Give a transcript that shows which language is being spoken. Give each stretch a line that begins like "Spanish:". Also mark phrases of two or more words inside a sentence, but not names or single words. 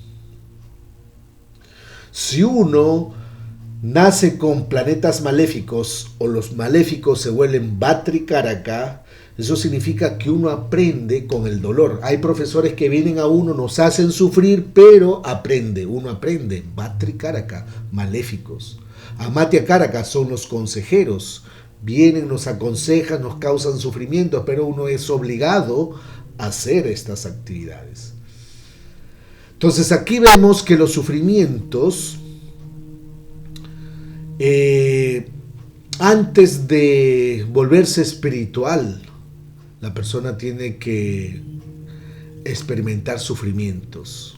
Spanish: Si uno nace con planetas maléficos o los maléficos se vuelven Vatri Karaka, eso significa que uno aprende con el dolor. Hay profesores que vienen a uno, nos hacen sufrir, pero uno aprende. Vatri Karaka, maléficos. Amatya Karaka son los consejeros. Vienen, nos aconsejan, nos causan sufrimientos, pero uno es obligado a hacer estas actividades. Entonces aquí vemos que los sufrimientos, antes de volverse espiritual, la persona tiene que experimentar sufrimientos.